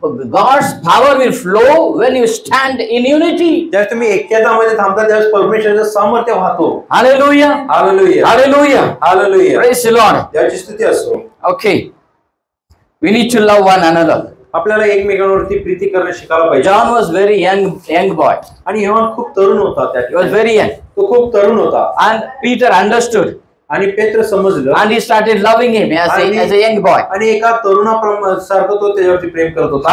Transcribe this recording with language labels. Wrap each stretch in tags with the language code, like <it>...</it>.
<en>God's power will flow when you stand in unity.</en> <mr>ज्यावेळेस तुम्ही ऐक्यतामध्ये थांबता त्यावेळेस परमेश्वराचं सामर्थ्य वाहतो.</mr> <en>Hallelujah.</en> <mr>Hallelujah.</mr> <en>Hallelujah.</en> <mr>Hallelujah.</mr> <en>Praise the Lord.</en> <mr>देवाची स्तुती असो.</mr> <en>Okay. We need to love one another.</en> <mr>आपल्याला एकमेकांवरती प्रीती करणं शिकायला पाहिजे.</mr> <en>John was very young boy.</en> <mr>आणि योहान खूप तरुण होता. त्या</mr> <en>He was</en> <mr>ठिकाणी.</mr> <en>very young.</en> <mr>तो खूप तरुण होता</mr> <en>And Peter understood.</en> <mr>आणि पेत्र समजलं</mr> <en>And he started loving him as a young boy.</en> <mr>आणि एका तरुणासारखं तो त्याच्यावरती प्रेम करत होता.</mr>